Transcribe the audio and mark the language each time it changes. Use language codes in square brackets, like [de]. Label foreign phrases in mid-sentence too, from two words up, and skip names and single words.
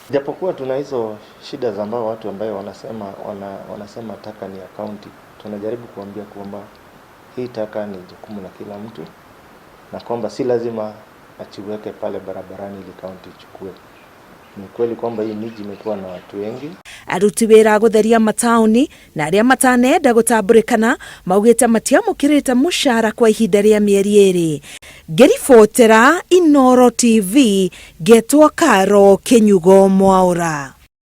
[sw] Japokuwa tuna hizo shida za ambao watu ambao wanasema taka ni ya county, tunajaribu kuambia kwamba hii taka ni jukumu la kila mtu na kwamba si lazima achiweke pale barabarani ili county ichukue. Ni kweli kwamba hii miji imekuwa na watu wengi. [ki] Aruti wira gutheria matauni na aria matanenda gutamburikana maugite matiamukirite mushara kwa ihinda ria mieri iri. Ngiribotera Inooro TV, getwo Karo Kinyugo Mwaura.